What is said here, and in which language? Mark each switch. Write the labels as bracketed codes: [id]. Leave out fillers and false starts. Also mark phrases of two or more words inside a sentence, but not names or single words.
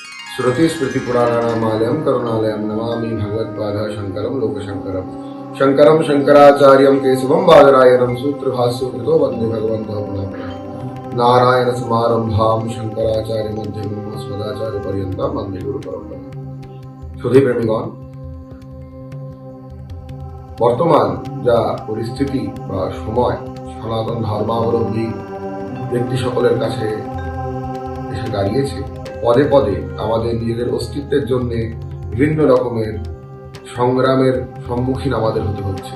[sa] श्रुतिस्मृतिपुराणानामालयं करुणालयं नमामि भगवत्पादः शङ्करं लोकशङ्करम् शङ्करं शङ्कराचार्यं केशवं बादरायणं सूत्रभाष्यकृतो वन्दे भगवन्तः पुनः पुनः नारायणसमारम्भां शङ्कराचार्यमध्यमम् अस्मदाचार्यपर्यन्तां वन्दे गुरुपरम्पराम्। [bn] সুধীপ্রেমীগণ, বর্তমান যা পরিস্থিতি বা সময় সনাতন ধর্মাবলম্বী ব্যক্তি সকলের কাছে এসে দাঁড়িয়েছে, পদে পদে আমাদের নিজেদের অস্তিত্বের জন্য বিভিন্ন রকমের সংগ্রামের সম্মুখীন আমাদের হতে হচ্ছে।